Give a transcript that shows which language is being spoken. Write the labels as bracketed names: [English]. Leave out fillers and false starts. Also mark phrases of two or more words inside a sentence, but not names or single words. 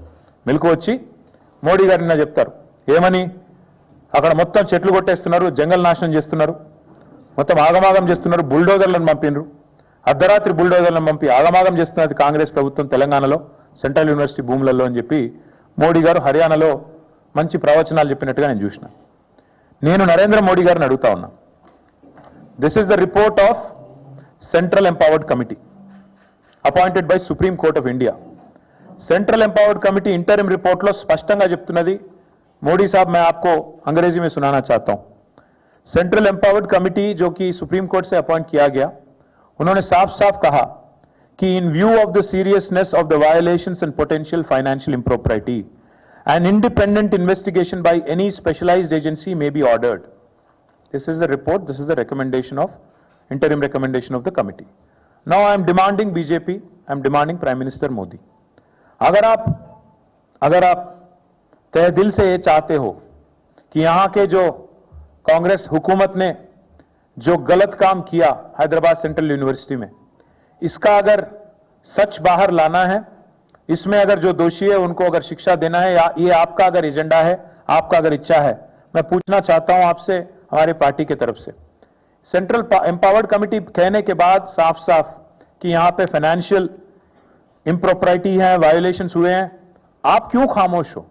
[Telugu] మెలకు వచ్చి మోడీ గారు నిన్న చెప్తారు ఏమని, అక్కడ మొత్తం చెట్లు కొట్టేస్తున్నారు, జంగల్ నాశనం చేస్తున్నారు, మొత్తం ఆగమాగం చేస్తున్నారు, బుల్డోజర్లను పంపినరు, అర్ధరాత్రి బుల్డోజర్లను పంపి ఆగమాగం చేస్తున్నది కాంగ్రెస్ ప్రభుత్వం తెలంగాణలో సెంట్రల్ యూనివర్సిటీ భూములలో అని చెప్పి మోడీ గారు హర్యానాలో మంచి ప్రవచనాలు చెప్పినట్టుగా నేను చూసిన. నేను నరేంద్ర మోడీ గారిని అడుగుతా ఉన్నా, [English] This is the report of Central Empowered Committee appointed by Supreme Court of India. Central Empowered Committee interim report [Telugu] లో స్పష్టంగా చెప్తున్నది, [Hindi] మోడీ साहब मैं आपको अंग्रेजी में सुनाना चाहता हूं. [English] Central Empowered Committee [Hindi] जो कि सुप्रीम कोर्ट से अपॉइंट किया गया, उन्होंने साफ साफ कहा कि [English] in view of the seriousness of the violations and potential financial impropriety, an independent investigation by any specialized agency may be ordered. This is the report, this is the recommendation of, interim recommendation of the committee. Now I am demanding BJP, I am demanding Prime Minister Modi. [Hindi] अगर आप तहे दिल से ये चाहते हो कि यहाँ के जो कांग्रेस हुकूमत ने जो गलत काम किया हैदराबाद सेंट्रल यूनिवर्सिटी में, इसका अगर सच बाहर लाना है, इसमें अगर जो दोषी है उनको अगर शिक्षा देना है, या ये आपका अगर एजेंडा है, आपका अगर इच्छा है, मैं पूछना चाहता हूं आपसे, हमारे पार्टी के तरफ से, [English] Central Empowered Committee [Hindi] कहने के बाद साफ साफ कि यहां पे [English] financial impropriety [Hindi] है, वायोलेशंस हुए हैं, आप क्यों खामोश हो?